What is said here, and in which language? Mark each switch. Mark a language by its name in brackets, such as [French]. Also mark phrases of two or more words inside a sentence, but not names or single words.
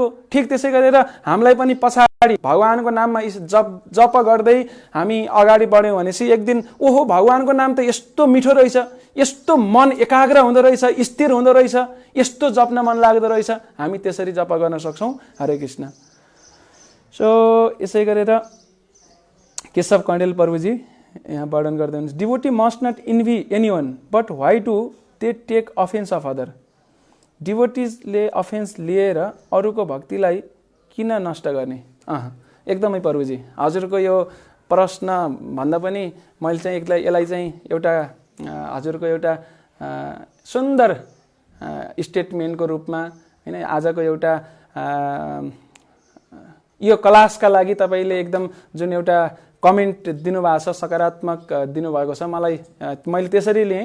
[Nepali] ठिक त्यसै गरेर हामीलाई पनि पछाडि भगवानको नाममा जप गर्दै हामी अगाडि बढ्यौँ भनेपछि एक दिन ओहो भगवानको नाम त यस्तो मिठो रहेछ, यस्तो मन एकाग्र हुँदो रहेछ, स्थिर हुँदो रहेछ, यस्तो जप्न मन लाग्दो रहेछ, हामी त्यसरी जप गर्न सक्छौँ। हरे कृष्ण। सो यसै गरेर केशव कण्डेल प्रभुजी यहाँ वर्णन गर्दै हुनुहुन्छ, [English] devotee must not envy anyone but why do they take offense of other. [Nepali] डिभोटिजले अफेन्स लिएर अरूको भक्तिलाई किन नष्ट गर्ने? एकदमै प्रभुजी, हजुरको यो प्रश्न भन्दा पनि मैले चाहिँ यसलाई चाहिँ एउटा हजुरको एउटा सुन्दर स्टेटमेन्टको रूपमा, होइन, आजको एउटा यो क्लासका लागि तपाईँले एकदम जुन एउटा कमेन्ट दिनुभएको छ, सकारात्मक दिनुभएको छ, मैले त्यसरी लिएँ।